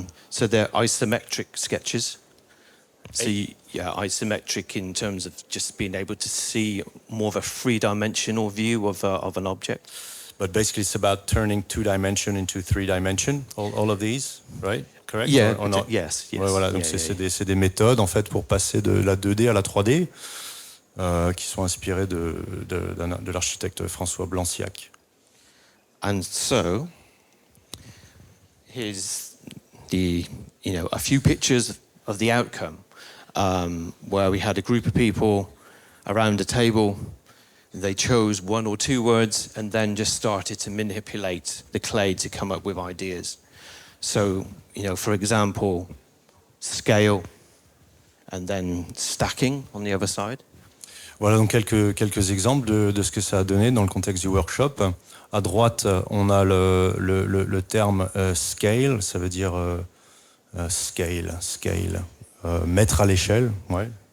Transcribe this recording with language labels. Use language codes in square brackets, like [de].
[en] So they're isometric sketches. So isometric in terms of just being able to see more of a three-dimensional view of an object. But basically, it's about turning 2-dimension into 3-dimension. All of these, right? Correct? Yeah. Or not? Yes. [fr] Ouais, voilà. Donc c'est des méthodes en fait pour passer de la 2D à la 3D qui sont inspirées de l'architecte François Blanciac. [en] And so here's a few pictures of the outcome, where we had a group of people around a table. They chose 1 or 2 words and then just started to manipulate the clay to come up with ideas. So, for example, scale and then stacking on the other side. [fr] Voilà donc quelques exemples de ce que ça a donné dans le contexte du workshop. À droite, on a le terme scale, ça veut dire scale, mettre à l'échelle, ouais.